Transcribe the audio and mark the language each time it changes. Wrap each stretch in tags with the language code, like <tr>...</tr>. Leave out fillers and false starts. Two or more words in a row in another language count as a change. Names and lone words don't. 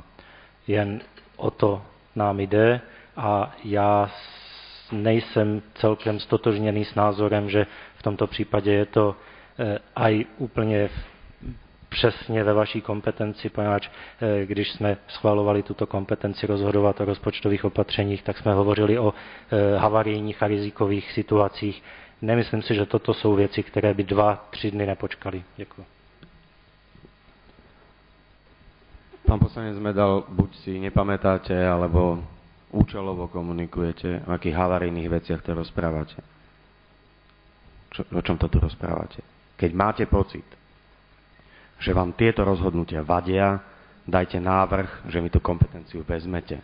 <cs>Jen o to nám jde a já nejsem celkem stotožněný s názorem, že v tomto případě je to aj úplně přesně ve vaší kompetenci, poněvadž když jsme schvalovali tuto kompetenci rozhodovat o rozpočtových opatřeních, tak jsme hovořili o havarijních a rizikových situacích. Nemyslím si, že toto jsou věci, které by 2-3 dny nepočkali. Děkuji.</cs> <sk>Pán poslanec Medal, buď si nepamätáte, alebo účelovo komunikujete, o akých havarijných veciach to rozprávate. O čom to tu rozprávate? Keď máte pocit, že vám tieto rozhodnutia vadia, dajte návrh, že mi tú kompetenciu vezmete.</sk>